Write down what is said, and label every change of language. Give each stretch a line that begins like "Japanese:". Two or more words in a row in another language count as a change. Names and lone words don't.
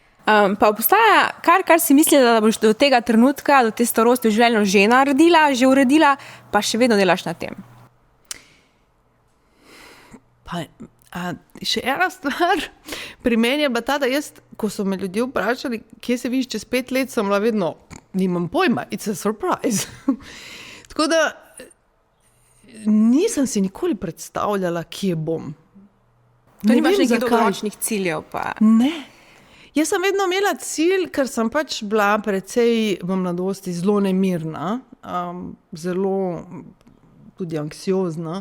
Slovenian: Pa obstaja kar si mislila, da boš do tega trenutka, do te starosti v življenju že uredila, pa še vedno delaš na tem? Pa, še ena stvar pri meni je bila ta, da jaz, ko so me ljudje vprašali, kje se vidiš čez 5 let, sem bila vedno, nimam pojma,
English: it's a surprise.
Slovenian: Tako da nisem si nikoli predstavljala, kje bom. To nimaš nekih dolgoročnih ciljev pa? Ne. Jaz sem vedno imela cilj, ker sem pač bila precej v mladosti zelo nemirna, zelo tudi anksiozna.